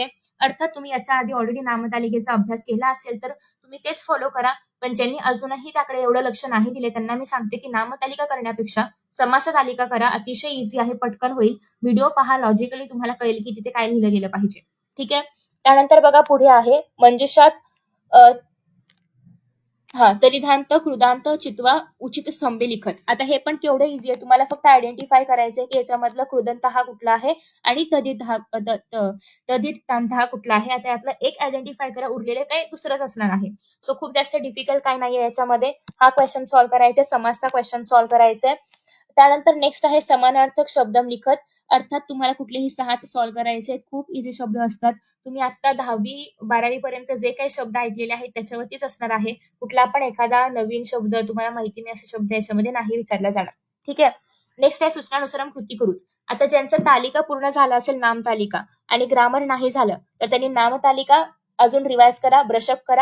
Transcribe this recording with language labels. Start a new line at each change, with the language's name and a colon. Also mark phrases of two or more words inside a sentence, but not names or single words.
Marathi: अर्थात तुम्ही याच्या आधी ऑलरेडी नामतालिकेचा अभ्यास केला असेल तर तुम्ही तेच फॉलो करा, पण ज्यांनी अजूनही त्याकडे एवढं लक्ष नाही दिले त्यांना मी सांगते की नामतालिका करण्यापेक्षा समास तालिका करा. अतिशय इझी आहे, पटकन होईल. व्हिडिओ पहा, लॉजिकली तुम्हाला कळेल की तिथे काय लिहिलं गेलं पाहिजे. ठीक आहे. त्यानंतर बघा, पुढे आहे
Sanskrit: मंजुषात तलिधांत, कृदांत, चित्वा, उचित स्तंभे लिखत.
Marathi: आता हे पण केवढं इझी आहे, तुम्हाला फक्त आयडेंटिफाय करायचंय की याच्यामधलं कृदंत हा कुठला आहे आणि तदितांत हा कुठला आहे. आता यातलं एक आयडेंटिफाय करा, उरलेले काही दुसरंच असणार आहे. सो खूप जास्त डिफिकल्ट काय नाहीये याच्यामध्ये. हा
English: question solve
Marathi: करायचा, समासचा
English: question solve
Marathi: करायचा. त्यानंतर नेक्स्ट आहे
Sanskrit: समानार्थक शब्दम लिखत.
Marathi: अर्थात तुम्हाला कुठलेही 6 सॉल्व्ह करायचे आहेत. खूप इझी शब्द असतात. तुम्ही आता 10वी-12वी पर्यंत जे काही शब्द ऐकलेले आहेत त्याच्यावरतीच असणार आहे. कुठला पण एखादा नवीन शब्द तुम्हाला माहिती नाही असे शब्द याच्यामध्ये नाही विचारला जाणार. ठीक आहे. नेक्स्ट आहे
Sanskrit: सूचनानुसारम कृती करू.
Marathi: आता ज्यांचं तालिका पूर्ण झाला असेल, नाम तालिका, आणि ग्रामर नाही झालं तर त्यांनी नामतालिका अजून रिवाइज करा, ब्रशअप करा.